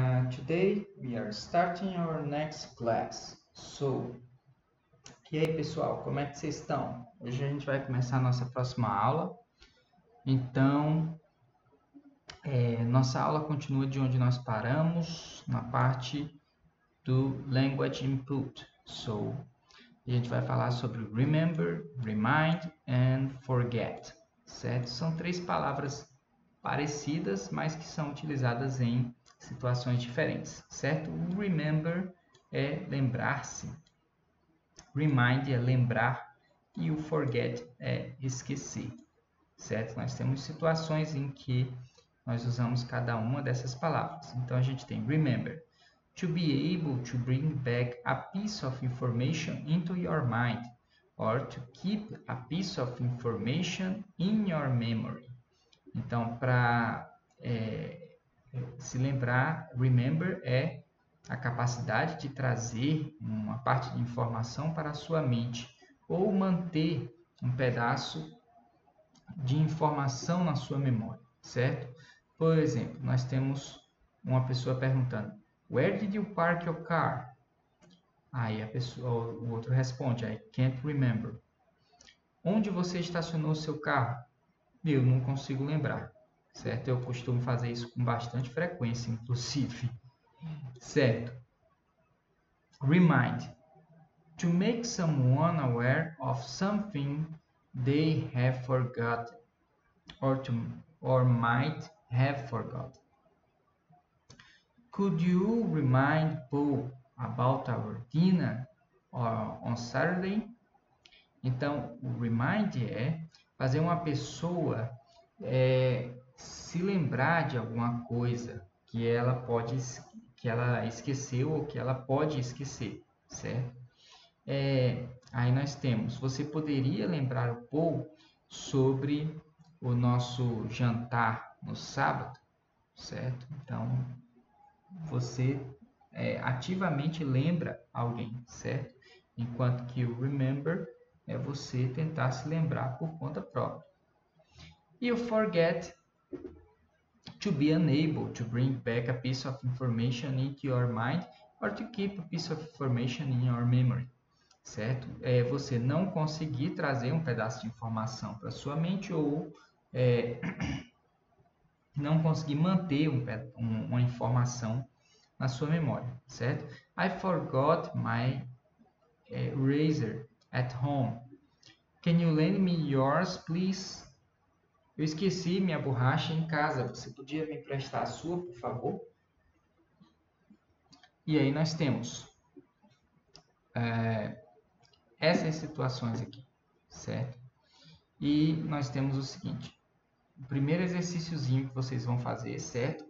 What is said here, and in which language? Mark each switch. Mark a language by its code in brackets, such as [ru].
[en] Today we are starting our next class. [pt] E aí pessoal, como é que vocês estão? Hoje a gente vai começar a nossa próxima aula. Então, nossa aula continua de onde nós paramos, na parte do Language Input. A gente vai falar sobre Remember, Remind and Forget, certo? São três palavras parecidas, mas que são utilizadas em situações diferentes, certo? O remember é lembrar-se, remind é lembrar e o forget é esquecer, certo? Nós temos situações em que nós usamos cada uma dessas palavras. Então a gente tem [en] remember, to be able to bring back a piece of information into your mind, or to keep a piece of information in your memory. [pt] Então, para se lembrar, remember é a capacidade de trazer uma parte de informação para a sua mente ou manter um pedaço de informação na sua memória, certo? Por exemplo, nós temos uma pessoa perguntando: [en] Where did you park your car? [pt] Aí o outro responde: [en] I can't remember. [pt] Onde você estacionou o seu carro? Eu não consigo lembrar, certo? Eu costumo fazer isso com bastante frequência, inclusive, certo? [en] Remind. To make someone aware of something they have forgotten or might have forgotten. Could you remind Paul about our dinner on Saturday? [pt] Então, o remind é fazer uma pessoa se lembrar de alguma coisa que ela esqueceu ou que ela pode esquecer, certo? Aí nós temos, você poderia lembrar o Paul sobre o nosso jantar no sábado, certo? Então, você ativamente lembra alguém, certo? Enquanto que o remember é você tentar se lembrar por conta própria. E o [en] forget, to be unable to bring back a piece of information into your mind or to keep a piece of information in your memory, certo? [pt] É você não conseguir trazer um pedaço de informação para sua mente ou não conseguir manter uma informação na sua memória, certo? [en] I forgot my razor at home. Can you lend me yours, please? [pt] Eu esqueci minha borracha em casa. Você podia me emprestar a sua, por favor? E aí nós temos essas situações aqui, certo? E nós temos o seguinte. O primeiro exercíciozinho que vocês vão fazer, certo?